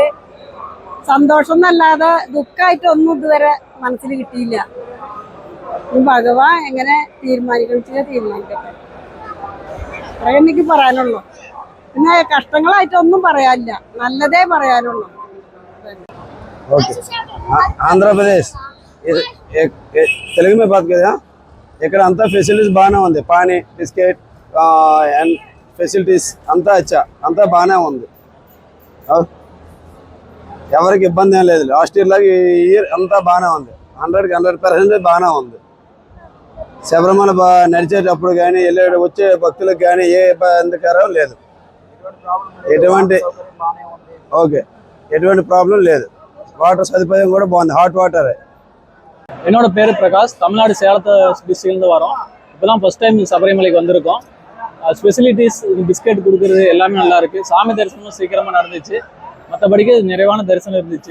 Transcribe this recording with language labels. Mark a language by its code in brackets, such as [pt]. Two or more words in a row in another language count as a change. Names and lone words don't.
[ml] സന്തോഷം എന്നല്ലാതെ ദുഃഖമായിട്ടൊന്നും ഇതുവരെ മനസ്സിൽ കിട്ടിയില്ല. ഭഗവാൻ എങ്ങനെ തീരുമാനിക്കണമെന്ന് തീരുമാനിക്കട്ടെ, അത്രേ എനിക്ക് പറയാനുള്ളൂ. പിന്നെ കഷ്ടങ്ങളായിട്ടൊന്നും പറയാനില്ല, നല്ലതേ പറയാനുള്ളൂ. [hi] ఆంధ్ర ప్రదేశ్ తెలుగు में बात करें. [te] ఇక్కడ అంతా ఫెసిలిటీస్ బాగానే ఉంది. పానీ, [en] biscuit and facilities [te] అంతా అంతా బాగానే ఉంది. ఎవరికి ఇబ్బంది ఏం లేదు. [en] last year [te] లాగా ఈ ఇయర్ అంతా బాగానే ఉంది. 100% బాగానే ఉంది. శబరిమల నడిచేటప్పుడు కానీ వచ్చే భక్తులకు కానీ ఏ ఇబ్బందికరం లేదు. ఎటువంటి ప్రాబ్లం లేదు. [ta] வாட்டர் சதுப்பதியம் கூட போகுது. [en] hot water. [ta] என்னோட பேர் பிரகாஷ். தமிழ்நாடு சேலத்தை டிஸ்ட்ரிக்ட்லேருந்து வரோம். இப்போ தான் [en] first time [ta] சபரிமலைக்கு வந்திருக்கோம். ஸ்பெசிலிட்டிஸ், பிஸ்கெட் கொடுக்குறது எல்லாமே நல்லா இருக்குது. சாமி தரிசனமும் சீக்கிரமாக நடந்துச்சு. மற்றபடிக்கு நிறைவான தரிசனம் இருந்துச்சு.